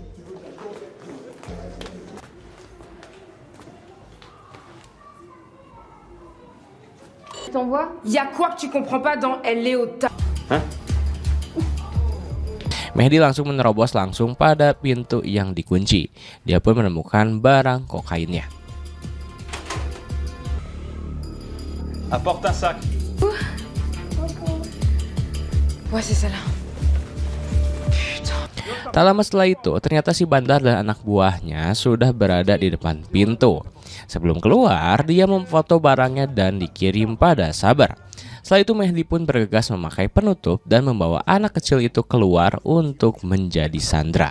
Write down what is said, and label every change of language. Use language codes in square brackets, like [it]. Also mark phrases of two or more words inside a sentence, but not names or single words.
[id] Mehdi langsung menerobos langsung pada pintu yang dikunci. Dia pun menemukan barang kokainnya. [fr] Apporte un sac. [id] Tak lama setelah itu, ternyata si bandar dan anak buahnya sudah berada di depan pintu. Sebelum keluar, dia memfoto barangnya dan dikirim pada Sabar. Setelah itu Mehdi pun bergegas memakai penutup dan membawa anak kecil itu keluar untuk menjadi sandera.